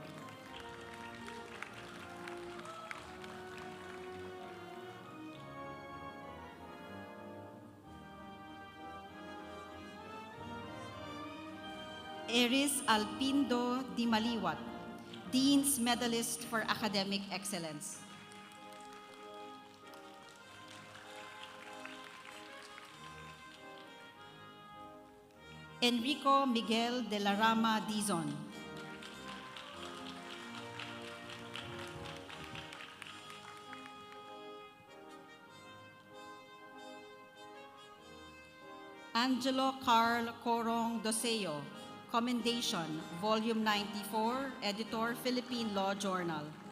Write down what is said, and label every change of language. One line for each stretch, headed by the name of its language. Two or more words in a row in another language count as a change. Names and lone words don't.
English: Eris Alpindo Di Maliwat, Dean's Medalist for Academic Excellence. Enrico Miguel de la Rama Dizon. Angelo Carl Corong Doseo, Commendation, Volume 94, Editor, Philippine Law Journal.